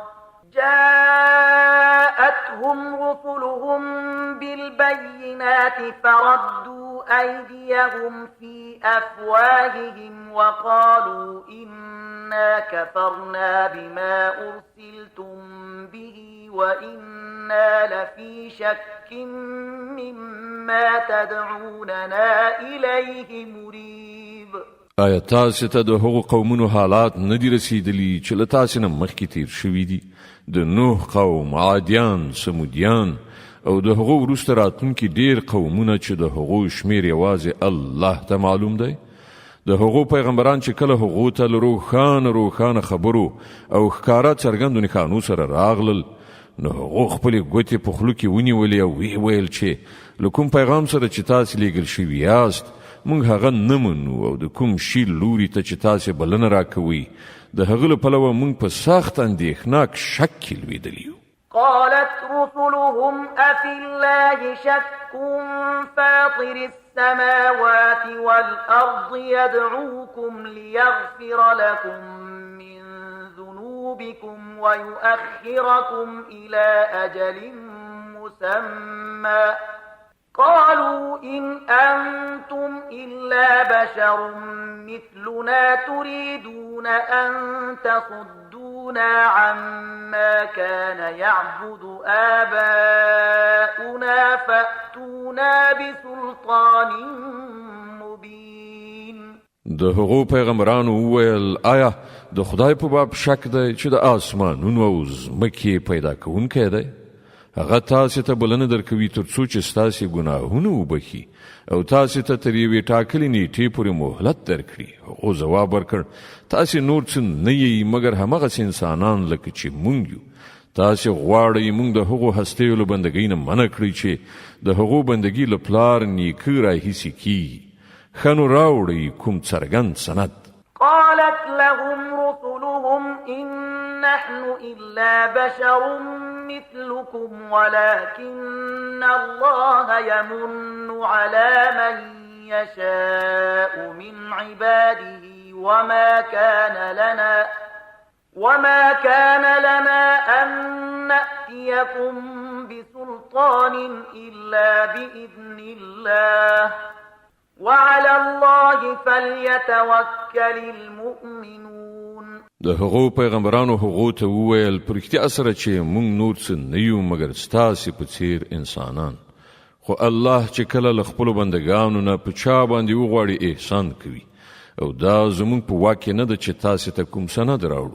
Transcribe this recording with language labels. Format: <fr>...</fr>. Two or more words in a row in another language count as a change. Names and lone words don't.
<ar>جاءتهم رسلهم بالبينات فردوا أيديهم في أفواههم وقالوا إنا كفرنا بما أرسلتم به وإنا لفي شك مما تدعوننا إليه مريب.</ar> <ps>آیا تاسې ته د هغو قومونو حالات نه دي رسیدلي چې له تاسې نه مخکې تیر شوي دي؟ د نوح قوم، عادیان، سمودیان او د هغو وروسته راتلونکي ډیر قومونه چې د هغو شمیر یوازې الله ته معلوم دی. د هغو پیغمبران چې کله هغو ته له روښانه خبرو او ښکاره څرګندو نښانو سره راغلل نو هغو خپلې ګوتې په خولو کې ونیولې او ویې ویل چې له کوم پیغام سره چې تاسې لیږل شوي یاست موږ هغه نه منو او د کوم شي لوري ته چې تاسې بلنه راکوئ د هغه له پلوه موږ په سخت اندېښناک شک کې لوېدلي یو.</ps> <ar>قالت رسلهم أفي الله شك فاطر السماوات والأرض يدعوكم ليغفر لكم من ذنوبكم ويؤخركم إلى أجل مسمى قالوا إن أنتم إلا بشر مثلنا تريدون أن تصدونا عما كان يعبد آباؤنا فأتونا بسلطان مبين.</ar> <ps>د هغو پیغمبرانو وویل آیا د خدای په باب شک دی چې د آسمانونو او ځمکې پیدا کوونکی دی؟ هغه تاسې ته بلنه درکوي تر څو چې ستاسې ګناهونه وبخي او تاسې ته تر یوې ټاکلې نیټې پورې مهلت درکړي. هغو ځواب ورکړ تاسې نور څه نه یئ مګر همغسې انسانان لکه چې موږ یو. تاسې غواړئ موږ د هغو هستیو له بندګۍ نه منع کړئ چې د هغو بندګي له پلار نیکه راهیسې کیږي. ښه نو راوړئ کوم څرګند سند.</ps> <ar>قالت لهم رسلهم إن نحن إلا بشر مثلكم ولكن الله يمن على من يشاء من عباده وما كان لنا أن نأتيكم بسلطان إلا بإذن الله وعلى الله فليتوكل المؤمنون.</ar> <ps>د هغو پیغمبرانو هغو ته وویل په رښتیا سره چې موږ نور څه نه یو مګر ستاسې په څیر انسانان، خو الله چې کله له خپلو بندګانو نه په چا باندې وغواړي احسان کوي او دا زموږ په واک کې نه ده چې تاسې ته کوم سند راوړو.</ps>